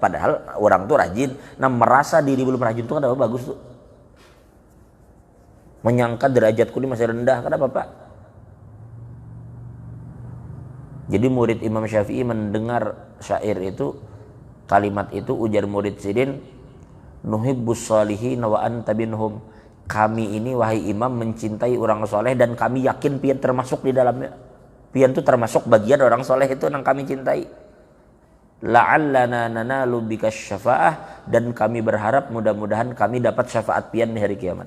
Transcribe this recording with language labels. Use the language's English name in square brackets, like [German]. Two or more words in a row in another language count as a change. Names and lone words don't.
[Banjar] Padahal orang tuh rajin. Nah merasa diri belum rajin tuh kada apa bagus tuh. Menyangka derajatku ini masih rendah, kada apa-apa. Jadi murid Imam Syafi'i mendengar syair itu, kalimat itu, ujar murid sidin, [Arabic] نحب الصالحين وأنت بهم. [Banjar] Kami ini wahai imam mencintai orang soleh dan kami yakin pian termasuk di dalamnya. Pian itu termasuk bagian orang soleh itu yang kami cintai. [Arabic] لعلنا ننال بك الشفاعة, [Banjar] dan kami berharap mudah-mudahan kami dapat syafaat pian di hari kiamat.